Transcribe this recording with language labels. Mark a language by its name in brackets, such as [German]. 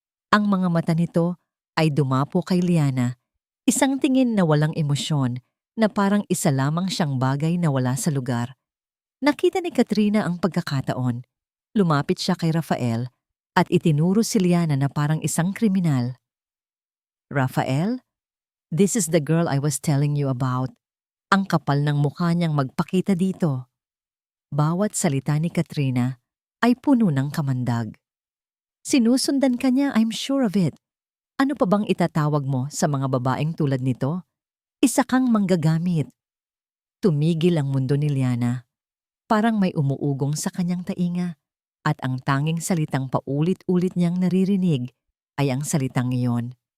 [Filipino] Ang mga mata nito ay dumapo kay Liana, isang tingin na walang emosyon, na parang isa lamang siyang bagay na wala sa lugar. Nakita ni Katrina ang pagkakataon. Lumapit siya kay Rafael at itinuro si Liana na parang isang kriminal. [English] Rafael, this is the girl I was telling you about. [Filipino] Ang kapal ng mukha niyang magpakita dito. Bawat salita ni Katrina ay puno ng kamandag. Sinusundan ka niya, [English] I'm sure of it. [Filipino] Ano pa bang itatawag mo sa mga babaeng tulad nito? Isa kang manggagamit. Tumigil ang mundo ni Liana. Parang may umuugong sa kanyang tainga at ang tanging salitang paulit-ulit niyang naririnig ay ang salitang iyon.